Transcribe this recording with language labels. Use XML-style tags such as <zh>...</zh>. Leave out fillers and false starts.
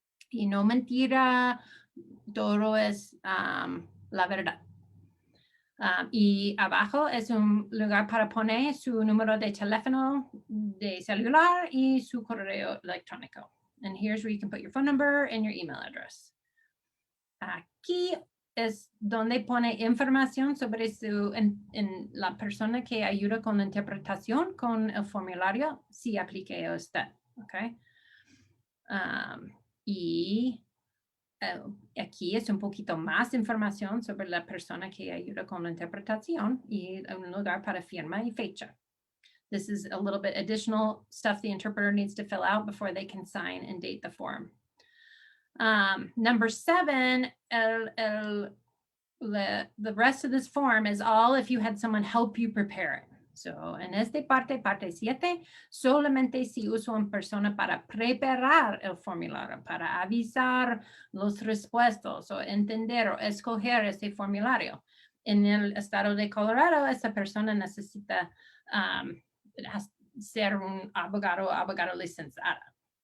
<es>Y no mentira, todo es la verdad. Y abajo es un lugar para poner su número de teléfono de celular y su correo electrónico.</es> <en>And here's where you can put your phone number and your email address.</en> <es>Aquí es donde pone información sobre en la persona que ayuda con la interpretación con el formulario, si aplique a usted. Okay? Y aquí es un poquito más información sobre la persona que ayuda con la interpretación y un lugar para firma y fecha.</es> <en>This is a little bit additional stuff the interpreter needs to fill out before they can sign and date the form. Number 7, the rest of this form is all if you had someone help you prepare it.</en> <es>So, en esta parte 7, solamente si uso una persona para preparar el formulario, para avisar los respuestos o entender o escoger este formulario. En el estado de Colorado, esa persona necesita ser un abogado o abogada licenciada.</es>